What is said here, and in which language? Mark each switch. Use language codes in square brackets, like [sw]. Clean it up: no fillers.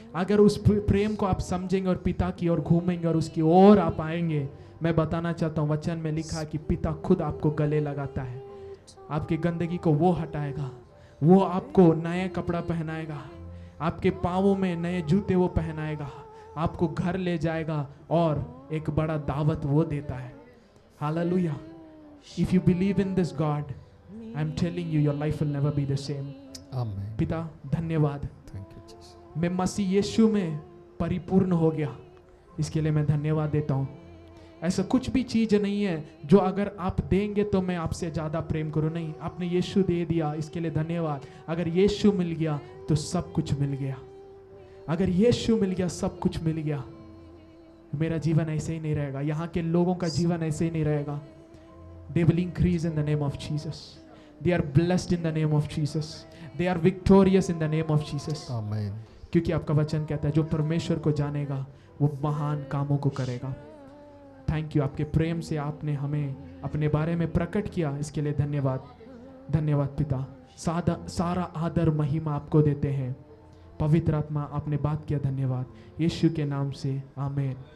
[hi] अगर उस प्रेम को आप समझेंगे और पिता की ओर घूमेंगे और उसकी ओर आप आएंगे, मैं बताना चाहता हूँ वचन में लिखा है कि पिता खुद आपको गले लगाता है। आपकी गंदगी को वो हटाएगा, वो आपको नया कपड़ा पहनाएगा, आपके पाँवों में नए जूते वो पहनाएगा, आपको घर ले जाएगा और एक बड़ा दावत वो देता है। Hallelujah. [en] If you believe in this God, I'm telling you, your life will never be the same. Amen. [hi] पिता धन्यवाद। [en] Thank you, Jesus. [hi] मैं मसीह यीशु में परिपूर्ण हो गया, इसके लिए मैं धन्यवाद देता हूँ। ऐसा कुछ भी चीज नहीं है जो अगर आप देंगे तो मैं आपसे ज्यादा प्रेम करूँ, नहीं। आपने यीशु दे दिया, इसके लिए धन्यवाद। अगर यीशु मिल गया तो सब कुछ मिल गया। अगर यीशु मिल गया सब कुछ मिल गया। मेरा जीवन ऐसे ही नहीं रहेगा, यहाँ के लोगों का जीवन ऐसे ही नहीं रहेगा। [en] They will increase in the name of Jesus. They are blessed in the name of Jesus. They are victorious in the name of Jesus. Amen. [hi] क्योंकि आपका वचन कहता है जो परमेश्वर को जानेगा वो महान कामों को करेगा। [en] thank you, [hi] आपके प्रेम से आपने हमें अपने बारे में प्रकट किया, इसके लिए धन्यवाद। धन्यवाद पिता, सारा आदर महिमा आपको देते हैं। पवित्र आत्मा आपने बात किया, धन्यवाद यीशु के नाम से, आमीन।